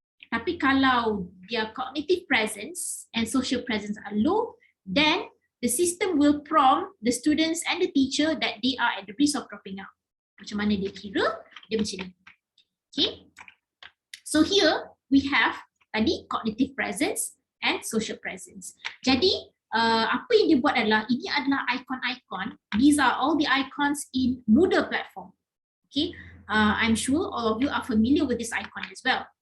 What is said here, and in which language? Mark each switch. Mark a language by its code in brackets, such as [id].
[en] Tapi kalau their cognitive presence and social presence are low, then the system will prompt the students and the teacher that they are at the risk of dropping out. [ms] Macam mana dia kira? Dia macam ni. [en] Okay. So here we have tadi cognitive presence and social presence. [ms] Jadi apa yang dia buat adalah, ini adalah icon-icon. [en] These are all the icons in Moodle platform. Okay, I'm sure all of you are familiar with this icon as well.